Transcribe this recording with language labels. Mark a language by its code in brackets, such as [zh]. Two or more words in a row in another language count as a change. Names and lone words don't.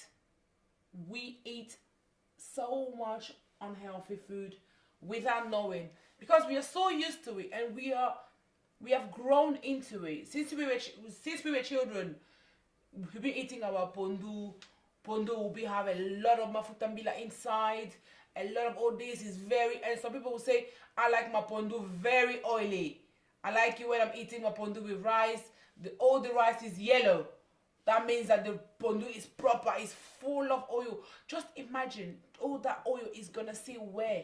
[en] We eat so much unhealthy food without knowing, because we are so used to it, and we have grown into it. Since we were children, we've been eating our pondu. Pondu will have a lot of [ln] mafuta mbila [en] inside. A lot of all this is very, and some people will say, I like my pondu very oily. I like it when I'm eating my pondu with rice. All the rice is yellow. That means that the pondu is proper, it's full of oil. Just imagine, all that oil is gonna sit where?